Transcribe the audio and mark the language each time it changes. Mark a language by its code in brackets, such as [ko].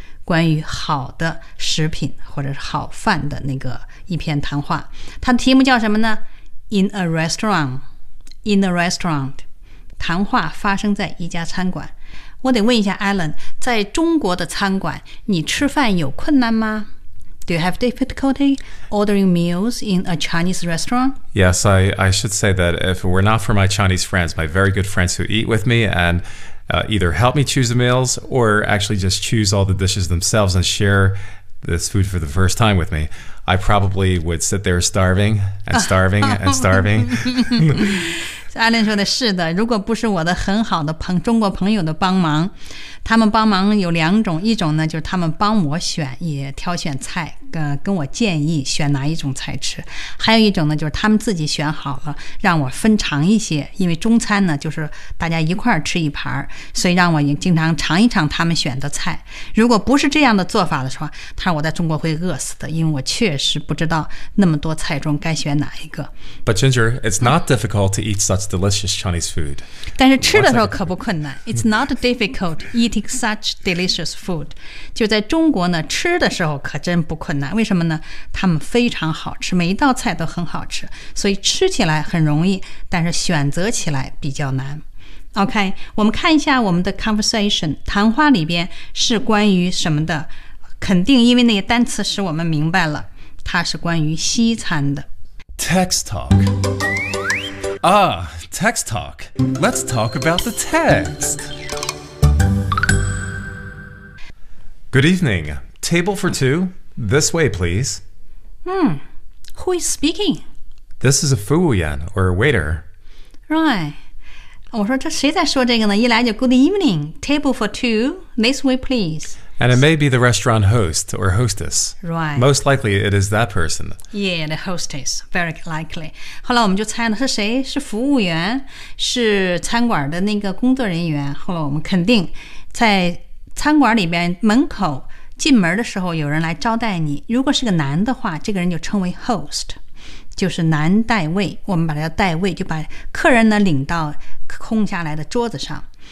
[zh] 关于好的食品或者是好饭的那个一篇谈话。它的题目叫什么呢 [en] In a restaurant. In a restaurant. [zh] 谈话发生在一家餐馆。我得问一下 Alan, 在中国的餐馆你吃饭有困难吗? [en] Do you have difficulty ordering meals in a Chinese restaurant? Yes, I should say that if it were not for my Chinese friends, my very good friends who eat with me andeither help me choose the meals or actually just choose all the dishes themselves and share this food for the first time with me. I probably would sit there starving and starving and starving. [zh] Alan 说的是的，如果不是我的很好的朋中国朋友的帮忙，他们帮忙有两种，一种呢就是他们帮我选，也挑选菜，跟我建议选哪一种菜吃；还有一种呢就是他们自己选好了，让我分尝一些，因为中餐呢就是大家一块儿吃一盘，所以让我也经常尝一尝他们选的菜。如果不是这样的做法的话，他说我在中国会饿死的，因为我确确实不知道那么多菜中该选哪一个。 [en] But Ginger, it's not difficult to eat such delicious Chinese food. [zh] 但是吃的时候可不困难。 [en] It's not difficult eating such delicious food. [zh] 就在中国呢，吃的时候可真不困难。为什么呢？他们非常好吃，每一道菜都很好吃，所以吃起来很容易，但是选择起来比较难。 OK, 我们看一下我们的 conversation, 谈话里边是关于什么的。肯定因为那些单词使我们明白了它是关于西餐的 [en] Text talk Ah, text talk Let's talk about the text Good evening Table for two This way please Who is speaking? This is a Fu Wuyan, or a waiter Right [zh] 我说这谁在说这个呢一来就 [en] Good evening Table for two This way please And it may be the restaurant host or hostess. Right. Most likely it is that person. Yeah, the hostess. Very likely. [zh] 后来我们就猜了是谁是服务员是餐馆的那个工作人员。后来我们肯定在餐馆里边门口进门的时候有人来招待你。如果是个男的话这个人就称为 host。就是男代位我们把它叫代位就把客人呢领到空下来的桌子上。